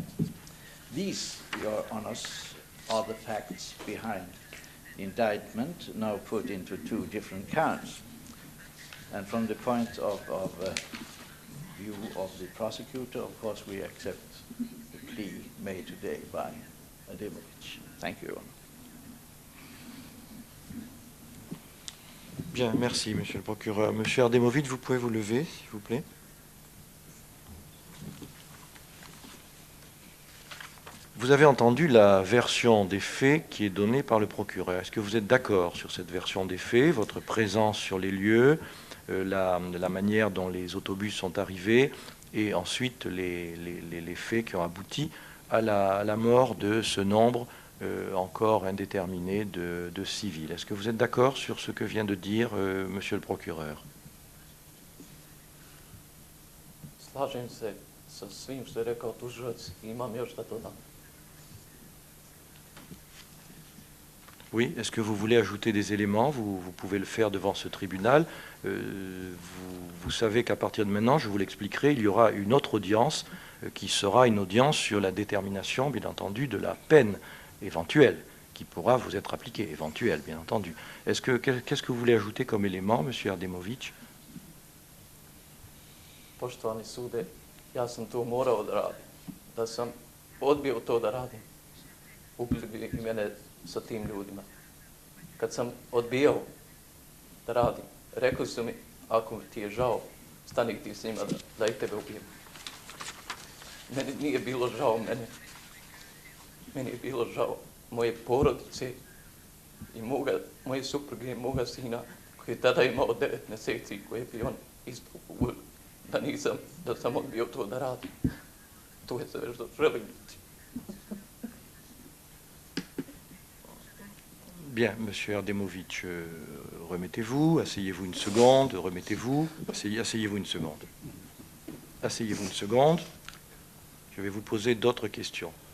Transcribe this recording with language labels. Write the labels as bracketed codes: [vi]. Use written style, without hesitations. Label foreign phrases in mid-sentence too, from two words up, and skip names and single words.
[en] These, Your Honors, are the facts behind the indictment, now put into two different counts. And from the point of view of the prosecutor, of course, we accept the plea made today by Erdemovic. Thank you, Your Honor. [fr] Bien, merci, Monsieur le procureur. Monsieur Erdemovic, vous pouvez vous lever, s'il vous plaît. Vous avez entendu la version des faits qui est donnée par le procureur. Est-ce que vous êtes d'accord sur cette version des faits, votre présence sur les lieux, la manière dont les autobus sont arrivés et ensuite les faits qui ont abouti à la mort de ce nombre encore indéterminé de civils? Est-ce que vous êtes d'accord sur ce que vient de dire Monsieur le procureur? [bs] Slažem se sa svim što je rekao tužilac i imam još da dodam. [fr] Oui, est-ce que vous voulez ajouter des éléments? Vous pouvez le faire devant ce tribunal. Vous savez qu'à partir de maintenant, je vous l'expliquerai, il y aura une autre audience qui sera une audience sur la détermination, bien entendu, de la peine éventuelle qui pourra vous être appliquée, éventuelle, bien entendu. Qu'est-ce que vous voulez ajouter comme élément, Monsieur Erdemovic? [bs] Poštovani sude, ja sam to morao da radim. Da sam odbio to da radim, ubili bi i mene sa tim ljudima. Kad sam odbijao da radim, rekli su mi, ako ti je žao, stani ti s njima da i tebe ubijem. Meni nije bilo žao mene. Meni je bilo žao moje porodice i moje supruge i moga sina koji je tada imao 9 mjeseci koje bi on ispao. Da sam odbio to da radim. To je sve što želim. [fr] Bien, Monsieur Erdemovic, remettez-vous, asseyez-vous une seconde, remettez-vous, asseyez-vous une seconde. Asseyez-vous une seconde. Je vais vous poser d'autres questions.